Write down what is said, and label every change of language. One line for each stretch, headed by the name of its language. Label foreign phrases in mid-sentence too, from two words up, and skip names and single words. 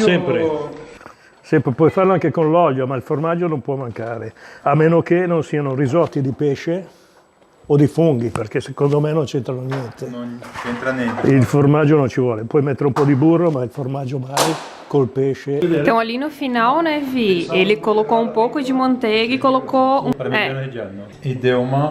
Italian: Sempre. Sempre, puoi farlo anche con l'olio, ma il formaggio non può mancare, a meno che non siano risotti di pesce o di funghi, perché secondo me non c'entrano niente. Non c'entra niente. Il formaggio non ci vuole, puoi mettere un po' di burro, ma il formaggio mai col pesce.
Portuguese: Então ali no final, né, Vi, ele colocou um pouco de manteiga e colocou um... Parmigiano reggiano. E deu uma...